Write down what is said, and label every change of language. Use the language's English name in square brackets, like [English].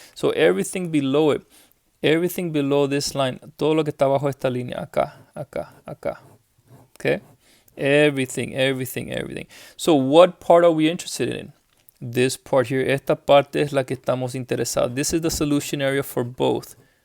[English] So everything below it, everything below this line, [Spanish] todo lo que está bajo esta línea, acá, acá, [English] acá. Okay? Everything. So what part are we interested in? This part here. [Spanish] Esta parte es la que estamos interesados. [English] This is the solution area for both.